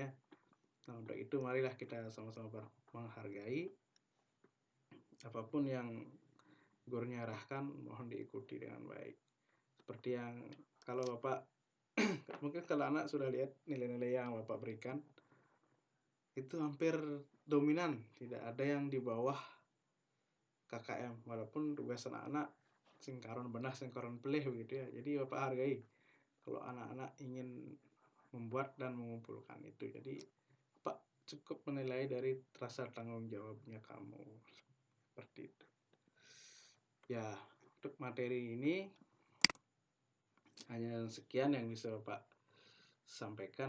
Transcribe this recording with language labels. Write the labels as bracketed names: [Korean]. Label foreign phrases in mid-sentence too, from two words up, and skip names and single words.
[Indonesian] Nah, untuk itu marilah kita sama-sama menghargai apapun yang gurunya arahkan, mohon diikuti dengan baik. Seperti yang kalau Bapak mungkin kalau anak sudah lihat nilai-nilai yang Bapak berikan itu hampir dominan, tidak ada yang di bawah KKM, walaupun tugas anak-anak [Balinese] singkaron benah singkaron pelih [Indonesian] begitu ya. Jadi Bapak hargai kalau anak-anak ingin membuat dan mengumpulkan itu. Jadi Bapak cukup menilai dari rasa tanggung jawabnya kamu. Seperti itu. Ya, untuk materi ini hanya sekian yang bisa Bapak sampaikan.